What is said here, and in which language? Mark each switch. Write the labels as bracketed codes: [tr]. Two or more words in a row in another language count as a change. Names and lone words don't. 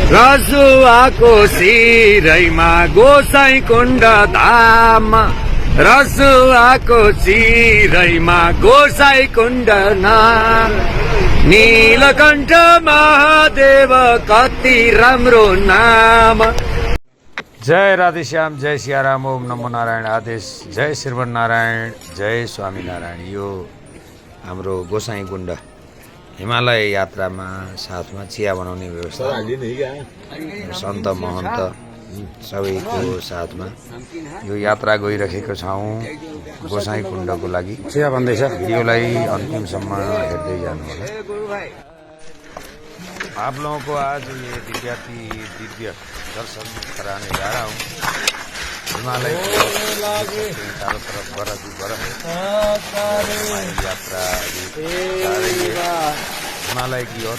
[ne] रसुवाको सिरैमा गोसाई कुण्ड धाम रसुवाको सिरैमा गोसाई कुण्ड नाम नीलकण्ठ महादेव कति राम्रो नाम। जय राधेश्याम, जय सियाराम, [sa] ओम नमो नारायण [ne] आदेश, जय श्रीमन नारायण, जय स्वामीनारायण। यो हाम्रो गोसाई कुण्ड हिमालय यात्रामा साथमा चिया बनाउने व्यवस्था सन्त महन्त सबैको साथमा यो यात्रा गइरहेको छौँ गोसाई कुण्डको लागि। चिया भन्दैछ, भिडियोलाई अन्तिमसम्म हेर्दै जानु होला। [hi] आप लोगों को आज ये दिव्य दर्शन कराने जा रहा हूँ। हिमालय चारों तरफ बर्फ ही बर्फ हमारी यात्रा जा रही है हिमालय की ओर।